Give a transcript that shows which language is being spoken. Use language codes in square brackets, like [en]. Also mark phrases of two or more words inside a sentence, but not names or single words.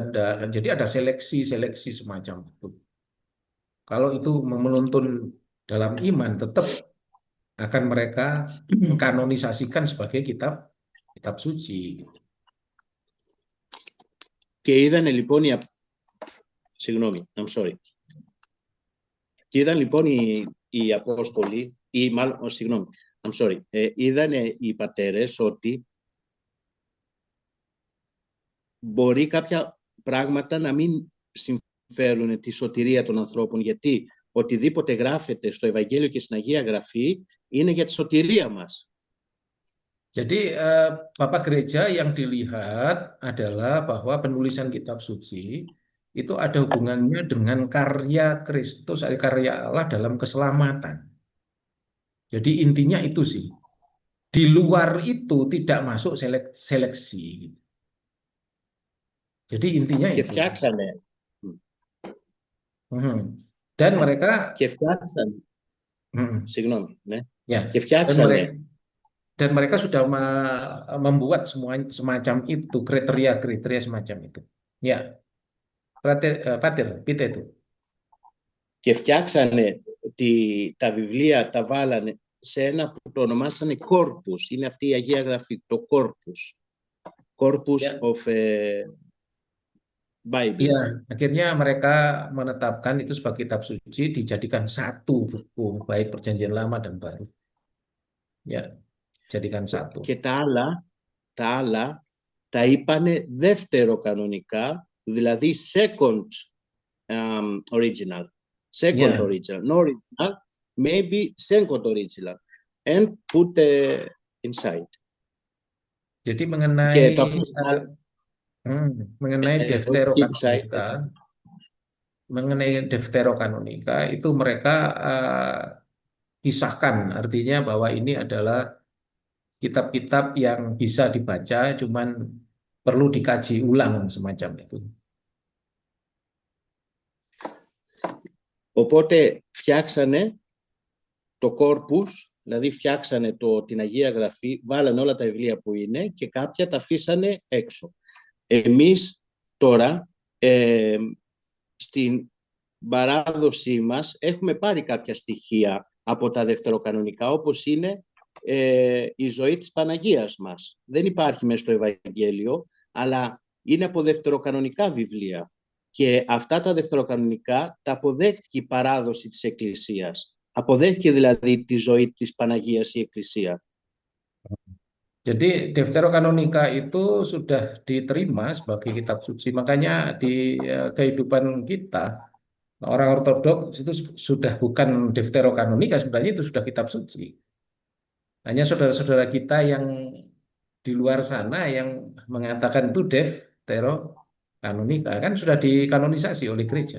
[id] Jadi ada seleksi semacam itu. Kalau itu menuntun dalam iman, tetap akan mereka mengkanonisasikan sebagai kitab suci. [el] Και είδανε λοιπόν Και είδαν λοιπόν οι Απόστολοι, είδανε οι πατέρες ότι μπορεί κάποια πράγματα να μην συμφέρουν τη σωτηρία των ανθρώπων, γιατί οτιδήποτε γράφεται στο Ευαγγέλιο και στην Αγία Γραφή είναι για τη σωτηρία μας. [id] Jadi Bapak Gereja yang dilihat adalah bahwa penulisan kitab suci itu ada hubungannya dengan karya Kristus, karya Allah dalam keselamatan. Jadi intinya itu sih. Di luar itu tidak masuk seleksi. Jadi intinya [el] Και [id] itu. [el] φτιάξανε, [id] Dan mereka, [el] και φτιάξανε, συγγνώμη, ναι, [id] ya, [el] και [id] dan [el] φτιάξανε [id] mereka sudah membuat semacam itu, kriteria semacam itu. Ya, Pater, itu. [el] και φτιάξανε τα βιβλία, τα βάλανε σε ένα που το ονομάσανε Corpus. Είναι αυτή η Αγία Γραφή, το Corpus. [en] Corpus of Bible. [id] Ya, akhirnya mereka menetapkan itu sebagai kitab suci, dijadikan satu buku, baik Perjanjian Lama dan Baru. Ya, jadikan satu. [el] Και τα άλλα τα είπανε δεύτερο κανονικά, δηλαδή [en] second original. Second Yeah. original. No original, maybe second original. And put inside. [id] Jadi mengenai [el] Και το αφήσανε [id] mengenai Deuterokanonika, itu mereka pisahkan, artinya bahwa ini adalah kitab-kitab yang bisa dibaca, cuman perlu dikaji ulang semacam itu. [el] Οπότε φτιάξανε το corpus, δηλαδή φτιάξανε την Αγία Γραφή, βάλανε όλα τα βιβλία που είναι και κάποια τα αφήσανε έξω. Εμείς τώρα στην παράδοσή μας έχουμε πάρει κάποια στοιχεία από τα δευτεροκανονικά, όπως είναι η ζωή της Παναγίας μας. Δεν υπάρχει μέσα στο Ευαγγέλιο, αλλά είναι από δευτεροκανονικά βιβλία. Και αυτά τα δευτεροκανονικά τα αποδέχτηκε η παράδοση της Εκκλησίας. Αποδέχτηκε δηλαδή τη ζωή της Παναγίας η Εκκλησία. [id] Jadi Deuterokanonika itu sudah diterima sebagai kitab suci. Makanya di kehidupan kita, orang Ortodoks itu sudah bukan Deuterokanonika, sebenarnya itu sudah kitab suci. Hanya saudara-saudara kita yang di luar sana yang mengatakan itu Deuterokanonika, kan sudah dikanonisasi oleh gereja.